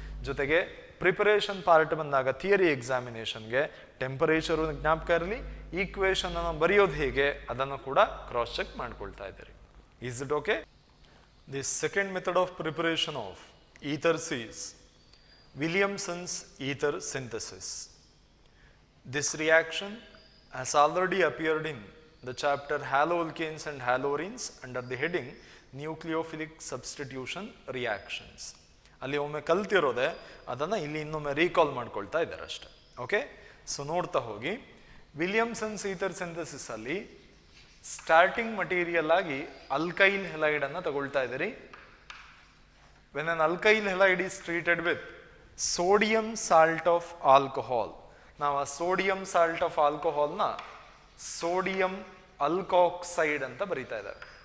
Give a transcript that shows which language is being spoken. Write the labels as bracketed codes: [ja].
[kn] ಜೊತೆಗೆ preparation part ಬಂದಾಗ theory ಎಕ್ಸಾಮಿನೇಷನ್ಗೆ temperature ಜ್ಞಾಪಕ ಇರಲಿ, ಈಕ್ವೇಷನ್ ಅನ್ನು ಬರೆಯೋದು ಹೇಗೆ ಅದನ್ನು ಕೂಡ ಕ್ರಾಸ್ ಚೆಕ್ ಮಾಡ್ಕೊಳ್ತಾ ಇದ್ದೀರಿ. [en] Is it okay? The second method of preparation of ethers is Williamson's ether synthesis. This reaction has already appeared in the chapter haloalkanes and haloarenes under the heading nucleophilic substitution reactions. [kn] ಅಲ್ಲಿ ಒಮ್ಮೆ ಕಲ್ತಿರೋದೆ ಅದನ್ನು ಇಲ್ಲಿ ಇನ್ನೊಮ್ಮೆ recall ಮಾಡ್ಕೊಳ್ತಾ ಇದ್ದಾರೆ ಅಷ್ಟೆ. Okay, so ನೋಡ್ತಾ ಹೋಗಿ. ವಿಲಿಯಮ್ಸನ್ಸ್ ಈಥರ್ ಸಿಂಥಸಿಸ್ ಅಲ್ಲಿ ಸ್ಟಾರ್ಟಿಂಗ್ ಮಟೀರಿಯಲ್ ಆಗಿ ಅಲ್ಕೈಲ್ ಹೆಲೈಡ್ ಅನ್ನು ತಗೊಳ್ತಾ ಇದ್ದೀರಿ. [en] when an alkyl halide is treated with sodium salt of alcohol, [kn] ನಾವು ಆ ಸೋಡಿಯಂ ಸಾಲ್ಟ್ ಆಫ್ ಆಲ್ಕೋಹಾಲ್ನ ಸೋಡಿಯಂ ಅಲ್ಕಾಕ್ಸೈಡ್ ಅಂತ ಬರೀತಾ ಇದ್ದಾರೆ.